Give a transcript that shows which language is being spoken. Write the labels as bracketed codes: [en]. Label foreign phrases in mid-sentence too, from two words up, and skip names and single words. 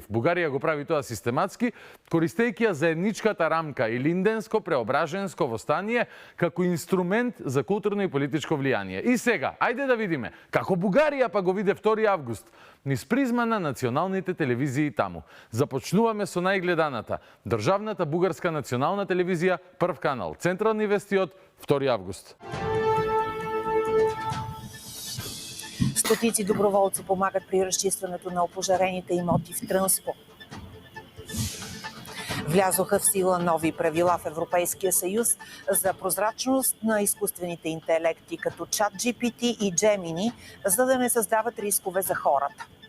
[mk] Бугарија го прави тоа систематски, користејќи ја заедничката рамка Илинденско-преображенско востание како инструмент за културно и политичко влијание. И сега, ајде да видиме како Бугарија па го виде 2 август низ призма на националните телевизии таму. Започнуваме со најгледаната, државната бугарска национална телевизија, Прв канал, Централни вести од 2 август. [bg] Стотици доброволци помагат при разчистването на опожарените имоти в Трънско. Влязоха в сила нови правила в Европейския съюз за прозрачност на изкуствените интелекти, като ChatGPT и Gemini, за да не създават рискове за хората.